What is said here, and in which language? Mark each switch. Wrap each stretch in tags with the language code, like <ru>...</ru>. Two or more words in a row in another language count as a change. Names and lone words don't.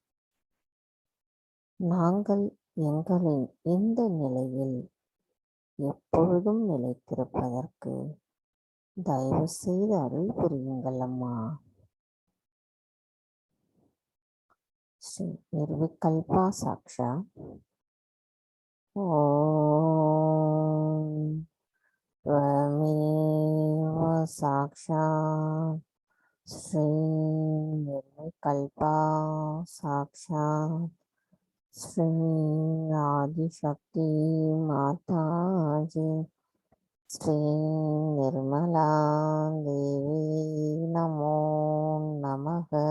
<ta>நாங்கள் எங்களின் இந்த நிலையில் எப்பொழுதும் நிலைத்திருப்பதற்கு தயவு செய்து அருள் புரியுங்கள் அம்மா.</ta> <sa>श्री निर्विकल्पा साक्षा ओम् त्वमेव साक्षात् श्री निर्विकल्पा साक्षात् श्री आदिशक्ति माताजी श्री निर्मला देवी नमो नमः.</sa>